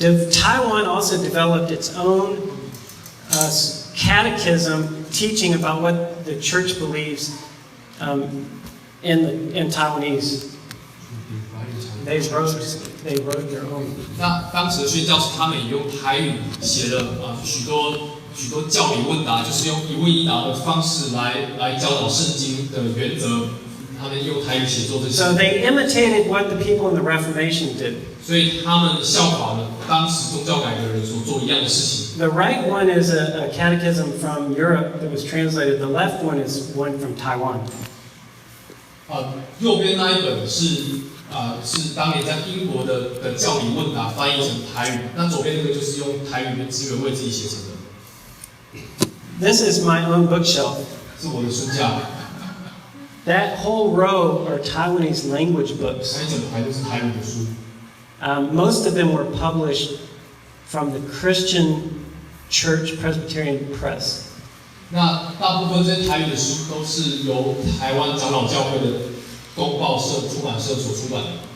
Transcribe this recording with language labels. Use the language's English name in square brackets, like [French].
[English] Taiwan also developed its own catechism teaching about what the church believes in Taiwanese. They wrote their own. [Chinese] 那当时的宣教士他们也用台语写了许多教理问答，就是用一问一答的方式来教导圣经的原则。他们用台语写作这些。 [English] So they imitated what the people in the Reformation did. [Chinese] 所以他们效法了当时宗教改革人所做一样的事情。 [English] The right one is a catechism from Europe that was translated. The left one is one from Taiwan. [Chinese] 右边那一本是当年在英国的教理问答翻译成台语，那左边那个就是用台语的资源为自己写成的。 [English] This is my own bookshelf. [Chinese] 是我的书架。 [English] That whole row are Taiwanese language books. [Chinese] 那一整排都是台语的书。 [English] Most of them were published from the Christian Church Presbyterian Press. [Chinese] 那大部分这些台语的书都是由台湾长老教会的公报社出版社所出版的。